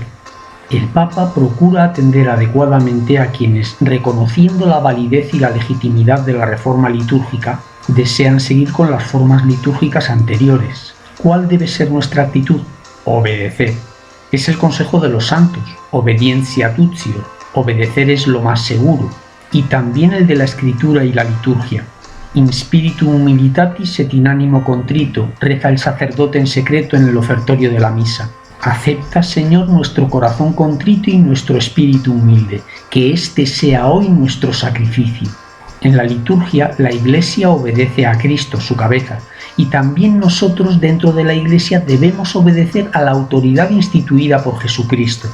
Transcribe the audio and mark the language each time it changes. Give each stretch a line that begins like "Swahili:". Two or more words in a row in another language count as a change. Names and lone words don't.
Spanish: El Papa procura atender adecuadamente a quienes, reconociendo la validez y la legitimidad de la reforma litúrgica, desean seguir con las formas litúrgicas anteriores. ¿Cuál debe ser nuestra actitud? Obedecer. Es el consejo de los santos,
Latin: obediencia tutior,
Spanish: obedecer es lo más seguro, y también el de la Escritura y la liturgia.
Latin: In spiritu humilitatis et in animo contrito,
Spanish: reza el sacerdote en secreto en el ofertorio de la misa. Acepta, Señor, nuestro corazón contrito y nuestro espíritu humilde, que este sea hoy nuestro sacrificio. En la liturgia, la Iglesia obedece a Cristo, su cabeza, y también nosotros dentro de la Iglesia debemos obedecer a la autoridad instituida por Jesucristo.